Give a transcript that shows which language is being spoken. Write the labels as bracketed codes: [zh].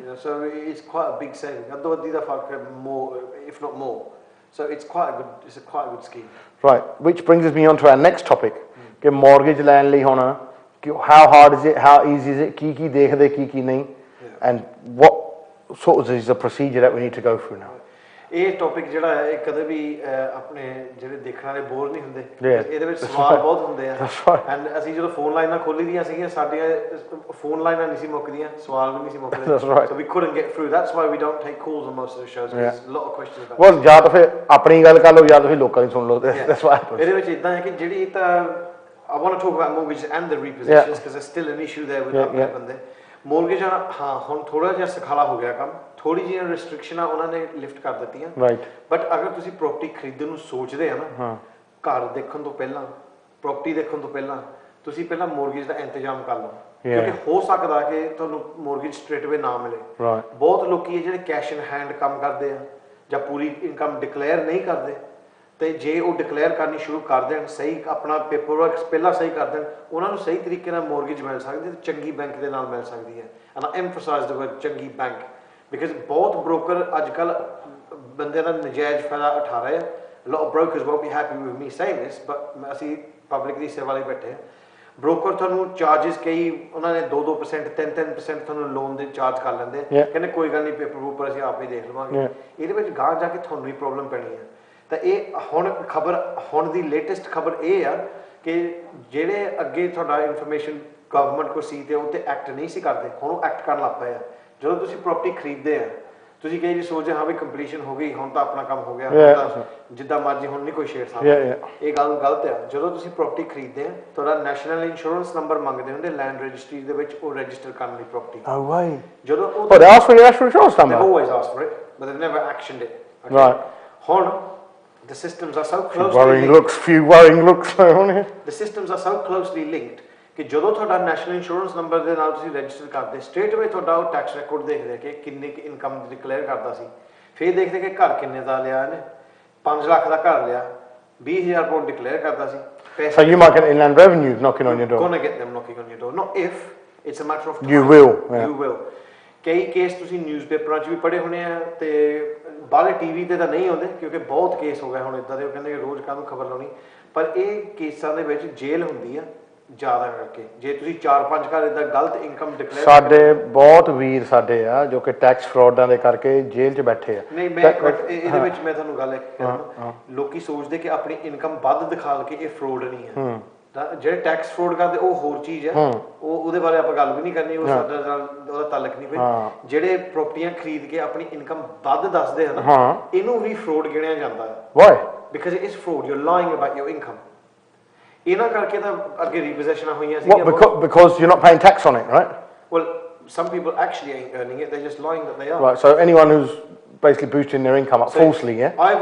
[en] You know, so it's quite a big saving. These are more, if not more. So it's quite a good scheme. Right. Which brings me on to our next topic. कि mortgage [pa] ਲੈਣ ਲਈ ਹੁਣ ਕਿ [en] how hard is it, how easy is it, [pa] ਕੀ ਦੇਖਦੇ ਕੀ ਨਹੀਂ, [en] and what sort is the procedure that we need to go through now. [pa] ਇਹ topic ਜਿਹੜਾ ਹੈ ਇਹ ਕਦੇ ਵੀ ਆਪਣੇ ਜਿਹੜੇ ਦੇਖਣ ਵਾਲੇ ਬੋਰ ਨਹੀਂ ਹੁੰਦੇ। [en] Yeah. [pa] ਇਹਦੇ ਵਿੱਚ ਸਵਾਲ ਬਹੁਤ ਹੁੰਦੇ ਆ। [en] That's right. [pa] ਐਂਡ ਅਸੀਂ ਜਦੋਂ ਫੋਨ ਲਾਈਨਾਂ ਖੋਲੀ ਦੀਆਂ ਸੀਗੀਆਂ ਸਾਡੀਆਂ ਫੋਨ ਲਾਈਨਾਂ ਨਹੀਂ ਸੀ ਮੁੱਕਦੀਆਂ, ਸਵਾਲ ਵੀ ਨਹੀਂ ਸੀ ਮੁੱਕਦੇ। [en] That's right. So we couldn't get through. That's why we don't take calls on most of the shows. There's a lot of questions about [pa] Well, ਜਾਂ ਤਾਂ ਫਿਰ ਆਪਣੀ ਗੱਲ ਕਰ ਲਓ ਜਾਂ ਤਾਂ ਫਿਰ ਲੋਕਾਂ ਦੀ ਸੁਣ ਲਓ। [en] That's what happens. [pa] ਇਹਦੇ ਵਿੱਚ ਇਦਾਂ ਹੈ ਕਿ ਜਿਹੜੀ ਤਾਂ [en] I want to talk about mortgages and the repossessions because there's still an issue there with [pa] ਆਪਣੇ ਬੰਦੇ। ਮੋਰਗੇਜ ਹਾਂ ਹੁਣ ਥੋੜਾ ਜਿਹਾ ਸਖਾਲਾ ਹੋ ਗਿਆ ਕੰਮ, ਥੋੜੀ ਜਿਹੀਆਂ ਰਿਸਟ੍ਰਿਕਸ਼ਨਾਂ ਉਹਨਾਂ ਨੇ ਲਿਫਟ ਕਰ ਦਿੱਤੀਆਂ। [en] Right. [pa] ਬਟ ਅਗਰ ਤੁਸੀਂ ਪ੍ਰਾਪਰਟੀ ਖਰੀਦਣ ਨੂੰ ਸੋਚਦੇ ਆ ਨਾ, ਘਰ ਦੇਖਣ ਤੋਂ ਪਹਿਲਾਂ, ਪ੍ਰਾਪਰਟੀ ਦੇਖਣ ਤੋਂ ਪਹਿਲਾਂ ਤੁਸੀਂ ਪਹਿਲਾਂ ਮੋਰਗੇਜ ਦਾ ਇੰਤਜ਼ਾਮ ਕਰ ਲਓ ਕਿਉਂਕਿ ਹੋ ਸਕਦਾ ਕਿ ਤੁਹਾਨੂੰ ਮੋਰਗੇਜ [en] straight away [pa] ਨਾ ਮਿਲੇ। ਬਹੁਤ ਲੋਕੀ ਇਹ ਜਿਹੜੇ ਕੈਸ਼ ਇਨ ਹੈਂਡ ਕੰਮ ਕਰਦੇ ਆ ਜਾਂ ਪੂਰੀ ਇਨਕਮ ਡਿਕਲੇਅਰ ਨਹੀਂ ਕਰਦੇ ਤੇ ਜੇ ਉਹ ਡਿਕਲੇਅਰ ਕਰਨੀ ਸ਼ੁਰੂ ਕਰ ਦੇਣ, ਸਹੀ ਆਪਣਾ ਪੇਪਰ ਵਰਕ ਪਹਿਲਾਂ ਸਹੀ ਕਰ ਦੇਣ, ਉਹਨਾਂ ਨੂੰ ਸਹੀ ਤਰੀਕੇ ਨਾਲ ਮੋਰਗੇਜ ਮਿਲ ਸਕਦੀ ਤੇ ਚੰਗੀ ਬੈਂਕ ਦੇ ਨਾਲ ਮਿਲ ਸਕਦੀ ਹੈ। [en] and I emphasise the word [pa] ਚੰਗੀ ਬੈਂਕ ਬਿਕਾਜ਼ ਬਹੁਤ ਬ੍ਰੋਕਰ ਅੱਜ ਕੱਲ ਬੰਦੇ ਦਾ ਨਜਾਇਜ਼ ਫਾਇਦਾ ਉਠਾ ਰਹੇ ਆ। [en] lot of brokers won't be happy with me saying this but [pa] ਅਸੀਂ ਪਬਲਿਕ ਦੀ ਸੇਵਾ ਲਈ ਬੈਠੇ ਆ। ਬ੍ਰੋਕਰ ਤੁਹਾਨੂੰ ਚਾਰजेस ਕਈ ਉਹਨਾਂ ਨੇ 2-2% 3-3% ਤੁਹਾਨੂੰ ਲੋਨ ਦੇ ਚਾਰਜ ਕਰ ਲੈਂਦੇ, ਕਹਿੰਦੇ ਕੋਈ ਗੱਲ ਨਹੀਂ ਪੇਪਰ ਪੂਪਰ ਅਸੀਂ ਆਪੇ ਦੇਖ ਲਵਾਂਗੇ। ਇਹਦੇ ਵਿੱਚ ਗਾਂ ਜਾ ਕੇ ਤੁਹਾਨੂੰ ਹੀ ਪ੍ਰੋਬਲਮ ਪੈਣੀ ਹੈ। ਤਾਂ ਇਹ ਹੁਣ ਦੀ ਲੇਟੈਸਟ ਖਬਰ ਇਹ ਆ ਕਿ ਜਿਹੜੇ ਅੱਗੇ ਤੁਹਾਡਾ ਇਨਫੋਰਮੇਸ਼ਨ ਗਵਰਨਮੈਂਟ ਕੋ ਸੀ ਤੇ ਉਹ ਤੇ ਐਕਟ ਨਹੀਂ ਸੀ ਕਰਦੇ, ਹੁਣ ਉਹ ਐਕਟ ਕਰਨ ਲੱਗ ਪਏ ਆ। ਜਦੋਂ ਤੁਸੀਂ ਪ੍ਰਾਪਰਟੀ ਖਰੀਦਦੇ ਆ ਤੁਸੀਂ ਕਈ ਜੀ ਸੋਚਦੇ ਹਾਂ ਵੀ ਕੰਪਲੀਸ਼ਨ ਹੋ ਗਈ ਹੁਣ ਤਾਂ ਆਪਣਾ ਕੰਮ ਹੋ ਗਿਆ, ਜਿੱਦਾਂ ਮਰਜ਼ੀ ਹੁਣ ਨਹੀਂ ਕੋਈ ਛੇੜ ਸਕਦਾ। ਇਹ ਗੱਲ ਗਲਤ ਆ। ਜਦੋਂ ਤੁਸੀਂ ਪ੍ਰਾਪਰਟੀ ਖਰੀਦਦੇ ਆ ਤੁਹਾਡਾ ਨੈਸ਼ਨਲ ਇੰਸ਼ੋਰੈਂਸ ਨੰਬਰ ਮੰਗਦੇ ਹੁੰਦੇ ਲੈਂਡ ਰਜਿਸਟਰੀ ਦੇ ਵਿੱਚ ਉਹ ਰਜਿਸਟਰ ਕਰਨ ਲਈ ਪ੍ਰਾਪਰਟੀ। [en] No way. [pa] ਜਦੋਂ ਉਹ [en] they ask for your national insurance number? They've always asked for it but they've never actioned it. Okay? Right. ਹੁਣ the systems are so closely few worrying looks on here. The systems are so closely linked [pa] ਕਿ ਜਦੋਂ ਤੁਹਾਡਾ national insurance number ਦੇ ਨਾਲ ਤੁਸੀਂ register ਕਰਦੇ [en] straight away [pa] ਤੁਹਾਡਾ ਉਹ ਟੈਕਸ ਰਿਕਾਰਡ ਦੇਖਦੇ ਕਿ ਕਿੰਨੀ ਕਿ ਇਨਕਮ ਡਿਕਲੇਅਰ ਕਰਦਾ ਸੀ, ਫਿਰ ਦੇਖਦੇ ਕਿ ਘਰ ਕਿੰਨੇ ਦਾ ਲਿਆ ਇਹਨੇ, 5 ਲੱਖ ਦਾ ਘਰ ਲਿਆ, 20,000 ਪਾਉਂਡ ਡਿਕਲੇਅਰ ਕਰਦਾ ਸੀ। [en] So you might get inland revenue knocking on your door. Gonna get them knocking on your door. Not if, it's a matter of time. You will. Yeah. You will. [pa] ਕਈ case ਤੁਸੀਂ ਨਿਊਜ਼ਪੇਪਰਾਂ 'ਚ ਵੀ ਪੜ੍ਹੇ ਹੋਣੇ ਆ ਤੇ ਬਾਹਲੇ TV ਤੇ ਤਾਂ ਨਹੀਂ ਆਉਂਦੇ ਕਿਉਂਕਿ ਬਹੁਤ ਕੇਸ ਹੋ ਗਏ ਹੁਣ ਇਦਾਂ ਦੇ, ਉਹ ਕਹਿੰਦੇ ਕਿ ਰੋਜ਼ ਕਾਹਨੂੰ ਖਬਰ ਲਾਉਣੀ, ਪਰ ਇਹ ਕੇਸਾਂ ਦੇ ਵਿੱਚ ਜੇਲ੍ਹ ਹੁੰਦੀ ਆ ਜ਼ਿਆਦਾ ਕਰਕੇ ਜੇ ਤੁਸੀਂ 4-5 ਘਰ ਇਦਾਂ ਗਲਤ ਇਨਕਮ ਡਿਕਲੇਅਰ। ਸਾਡੇ ਬਹੁਤ ਵੀਰ ਸਾਡੇ ਆ ਜੋ ਕਿ ਟੈਕਸ ਫਰਾਡਾਂ ਦੇ ਕਰਕੇ ਜੇਲ੍ਹ 'ਚ ਬੈਠੇ ਆ। ਨਹੀਂ ਮੈਂ ਇਹਦੇ ਵਿੱਚ ਮੈਂ ਤੁਹਾਨੂੰ ਗੱਲ ਕਰਾਂ, ਲੋਕੀ ਸੋਚਦੇ ਕਿ ਆਪਣੀ ਇਨਕਮ ਵੱਧ ਦਿਖਾ ਕੇ ਇਹ ਫਰਾਡ ਨਹੀਂ ਹੈ। ਤਾਂ ਜਿਹੜੇ ਟੈਕਸ ਫਰਾਡ ਕਰਦੇ ਉਹ ਹੋਰ ਚੀਜ਼ ਹੈ, ਉਹਦੇ ਬਾਰੇ ਆਪਾਂ ਗੱਲ ਵੀ ਨਹੀਂ ਕਰਨੀ, ਉਹ ਸਾਡੇ ਨਾਲ ਉਹਦਾ ਤਾਲੁਕ ਨਹੀਂ। ਪਈ ਜਿਹੜੇ ਪ੍ਰਾਪਰਟੀਆਂ ਖਰੀਦ ਕੇ ਆਪਣੀ ਇਨਕਮ ਵੱਧ ਦੱਸਦੇ ਹਨ ਇਹਨੂੰ ਵੀ ਫਰਾਡ ਗਿਣਿਆ ਜਾਂਦਾ ਹੈ। [en] Why? Because it is fraud, you are lying about your income. [pa] ਇਹਨਾਂ ਕਰਕੇ ਤਾਂ ਅੱਗੇ ਰੀਪੋਜੈਸ਼ਨਾਂ ਹੋਈਆਂ ਸੀ। [en] Because you're not paying tax on it, right? Well, some people actually ain't earning it, they're just lying that they are. Right, so anyone who's basically boosting their income up falsely, yeah?